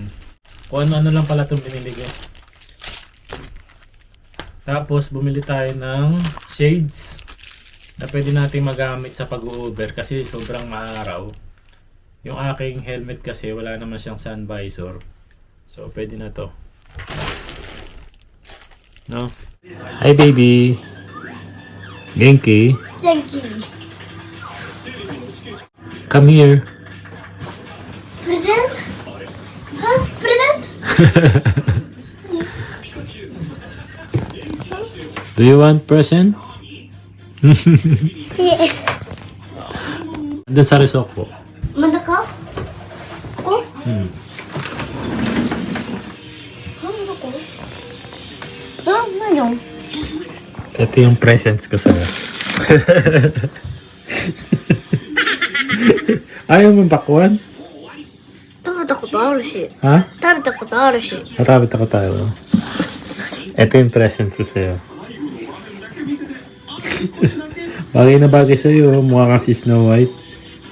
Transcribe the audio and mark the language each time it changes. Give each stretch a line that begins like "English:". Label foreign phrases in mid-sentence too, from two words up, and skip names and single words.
Filipino: Kung ano-ano lang pala itong binili ko. Tapos bumili tayo ng shades na pwede natin magamit sa pag-u-Uber kasi sobrang maaraw. Yung aking helmet kasi wala naman siyang sun visor. So pwede na to. No?
English: Hi baby. Genki. Thank you. Come here. Present? Huh? Present? Do you want present? Yes.
Filipino: Doon sa resort po. Manaka? Ako? Hmm. Ano ko? Ano? Ito yung presents ko sa'yo. Ayaw mong bakwan?
Japanese: 食べたことあるし。
Filipino: Ha?
Japanese: 食べたことあるし。
Filipino: Marami ako tayo. Ito yung presents ko sa'yo. Bagay na bagay sa'yo. Mukha kang si Snow White.